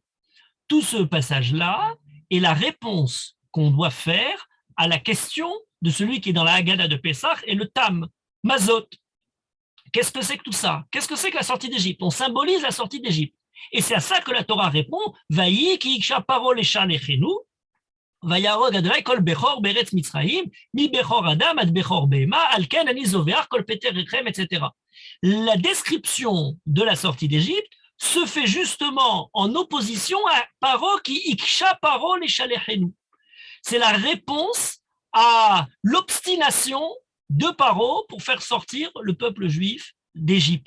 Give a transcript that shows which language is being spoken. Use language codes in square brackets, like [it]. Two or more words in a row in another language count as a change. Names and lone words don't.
[fr] Tout ce passage-là est la réponse qu'on doit faire à la question de celui qui est dans la Haggadah de Pessah et le Tam, Mazot. Qu'est-ce que c'est que tout ça? Qu'est-ce que c'est que la sortie d'Égypte? On symbolise la sortie d'Égypte. Et c'est à ça que la Torah répond, [he] ויהי כי הקשה פרעה לשלחנו, ויהרוג אדוני כל בכור בארץ מצרים, מבכור אדם עד בכור בהמה, על כן אני זובח כל פטר רחם, [fr] etc. La description de la sortie d'Égypte se fait justement en opposition à Paro qui [he] הקשה פרעה לשלחנו. [fr] C'est la réponse à l'obstination de Paro pour faire sortir le peuple juif d'Égypte.